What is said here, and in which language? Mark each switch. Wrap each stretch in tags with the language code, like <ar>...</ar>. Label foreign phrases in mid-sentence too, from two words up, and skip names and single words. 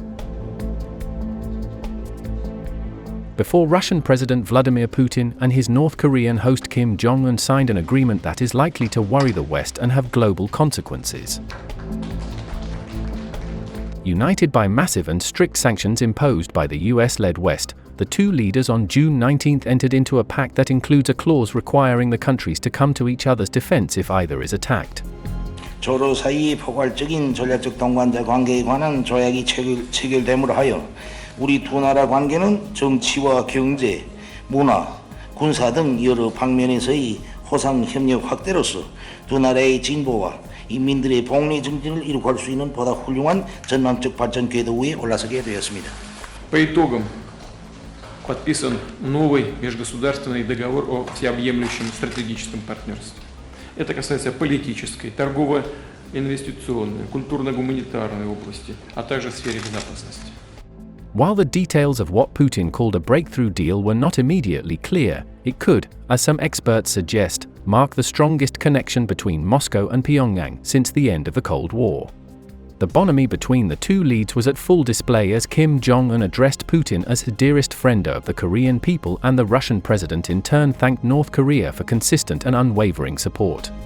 <en>Before Russian President Vladimir Putin and his North Korean host Kim Jong Un signed an agreement that is likely to worry the West and have global consequences. United by massive and strict sanctions imposed by the US-led West, the two leaders on June 19 entered into a pact that includes a clause requiring the countries to come to each other's defense if either is attacked.</en> <ko>조로 사이의 포괄적인 전략적 동반자 관계에 관한 조약이 체결됨으로 하여 우리 두 나라 관계는 정치와 경제, 문화, 군사 등 여러 방면에서의 호상 협력 확대로서 두 나라의 진보와 인민들의 복리 증진을 이룩할 수 있는 보다 훌륭한 전망적 발전 궤도 위에 올라서게 되었습니다.</ko> <ru>По итогам подписан новый межгосударственный договор о всеобъемлющем стратегическом партнерстве. Это касается политической, торгово-инвестиционной, культурно-гуманитарной области, а также в сфере безопасности.</ru> <en>While the details of what Putin called a breakthrough deal were not immediately clear, it could, as some experts suggest, mark the strongest connection between Moscow and Pyongyang since the end of the Cold War. The bonhomie between the two leads was at full display as Kim Jong Un addressed Putin as the dearest friend of the Korean people, and the Russian president in turn thanked North Korea for consistent and unwavering support.</en>